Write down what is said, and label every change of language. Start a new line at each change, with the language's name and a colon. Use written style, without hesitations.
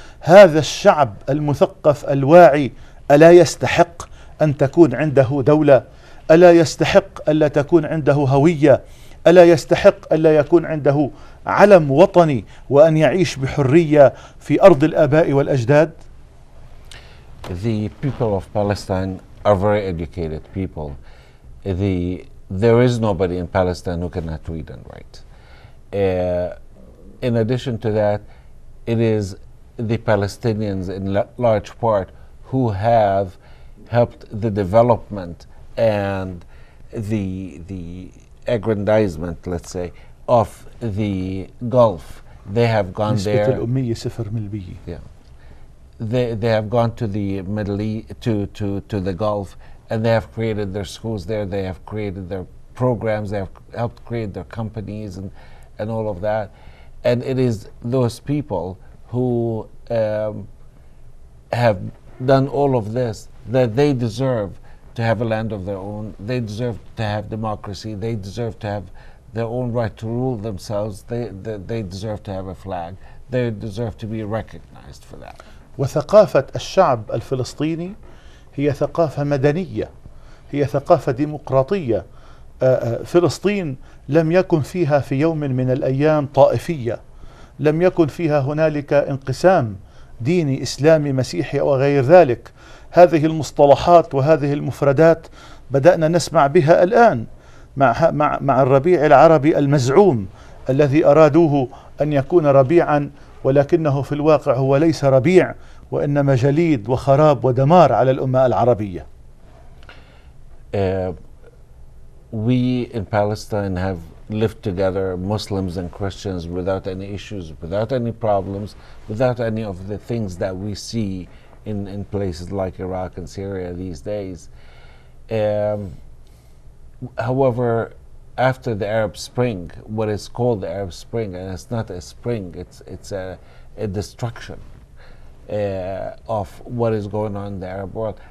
Arabic: هذا الشعب المثقف الواعي ألا يستحق أن تكون عنده دولة؟ ألا يستحق ألا تكون عنده هوية؟ ألا يستحق ألا يكون عنده علم وطني وأن يعيش بحرية في أرض الآباء والأجداد؟
English: The people of Palestine are very educated people. There is nobody in Palestine who cannot read and write. In addition to that, it is the Palestinians in large part who have helped the development and the aggrandizement, let's say, of the Gulf. They have gone there.
Arabic: نسبة الأمية 0%.
English: Yeah. They have gone to the Middle East, to the Gulf, and they have created their schools there. They have created their programs. They have helped create their companies and all of that. And it is those people who have done all of this that they deserve to have a land of their own. They deserve to have democracy. They deserve to have their own right to rule themselves. They deserve to have a flag. They deserve to be recognized for that.
Arabic: وثقافة الشعب الفلسطيني هي ثقافة مدنية، هي ثقافة ديمقراطية. فلسطين لم يكن فيها في يوم من الأيام طائفية، لم يكن فيها هنالك انقسام ديني إسلامي مسيحي أو غير ذلك. هذه المصطلحات وهذه المفردات بدأنا نسمع بها الآن مع الربيع العربي المزعوم الذي أرادوه أن يكون ربيعا، ولكنه في الواقع هو ليس ربيع، وإنما جليد وخراب ودمار على الأمة العربية.
English: We in Palestine have lived together, Muslims and Christians, without any issues, without any problems, without any of the things that we see in places like Iraq and Syria these days. However, after the Arab Spring, what is called the Arab Spring, and it's not a spring, it's a destruction of what is going on in the Arab world.